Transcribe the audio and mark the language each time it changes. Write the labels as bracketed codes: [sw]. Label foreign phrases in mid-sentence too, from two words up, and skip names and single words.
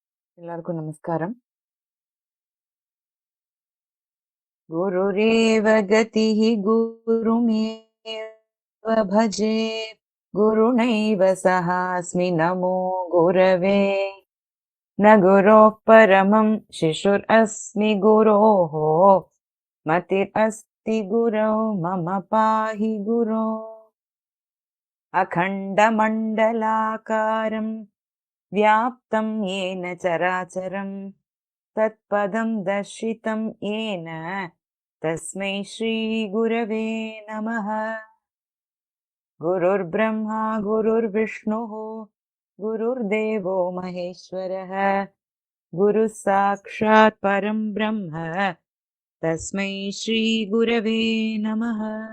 [ta] எல்லாருக்கும் நமஸ்காரம். [sa] गुरुरेव गतिः गुरुमेव भजे गुरुणैव सहास्मि नमो गुरवे न गुरोः परमं शिशुर् अस्मि गुरोः मतिर् अस्ति गुरो मम पाहि गुरो அகண்டமண்டலாகாரம் व्याप्तं येन चराचरं तत्पदं दर्शितं येन तस्मै श्रीगुरवे नमः. गुरुर्ब्रह्मा गुरुर्विष्णुः गुरुर्देवो महेश्वरः गुरुः साक्षात् परं ब्रह्म तस्मै श्रीगुरवे नमः.